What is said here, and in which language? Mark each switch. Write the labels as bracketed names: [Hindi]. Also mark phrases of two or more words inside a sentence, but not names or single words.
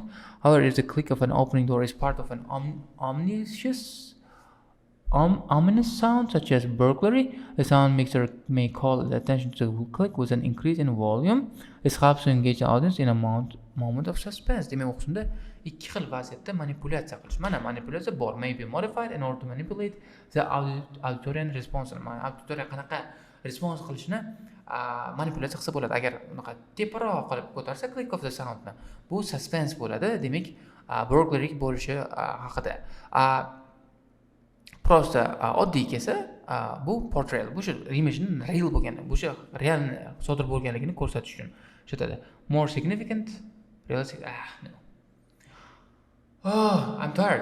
[English] However, if the click of an opening door is part of an ominous sound, such as burglary, the sound mixer may call the attention to the click with an increase in volume. This helps to engage the audience in a moment of suspense. [Uzbek] Demak, o'qishda ikki xil vaziyatda manipulyatsiya qilish. Mana manipulyatsiya bor, [English] may be modified in order to manipulate the auditorial response. [Uzbek] Mana auditoriya qanaqa response qilishni manipulyatsiya qilsa bo'ladi. Agar unaqa teparoq qilib ko'tarsa [English] click of the soundni, [Uzbek] bu suspense bo'ladi. Demak, burglary bo'lishi haqida. Prosta oddiy kelsa, bu portrayal, bu imajning real bo'lgani, bu real sodir bo'lganligini ko'rsatish uchun ishlatiladi. [English] More significant, realistic. No. Oh, I'm tired.